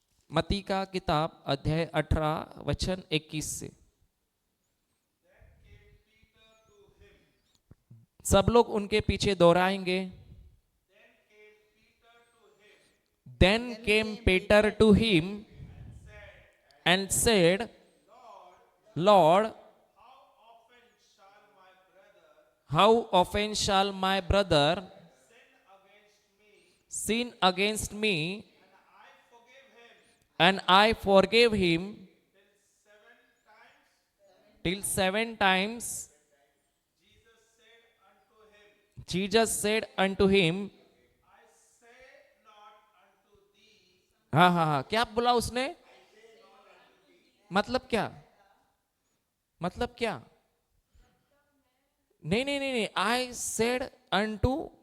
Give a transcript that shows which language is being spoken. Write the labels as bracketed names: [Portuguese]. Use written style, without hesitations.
[Hindi] मती का किताब अध्याय 18 वचन 21 से। सब लोग उनके पीछे दोहराएंगे। [English] Then came Peter to him and said, Lord, how often shall my brother sin against me and I forgive him till 7 times? Jesus said unto him, [Hindi] हाँ हाँ हाँ, क्या बोला उसने? मतलब क्या? मतलब क्या? नहीं नहीं नहीं नहीं, [English] I said unto,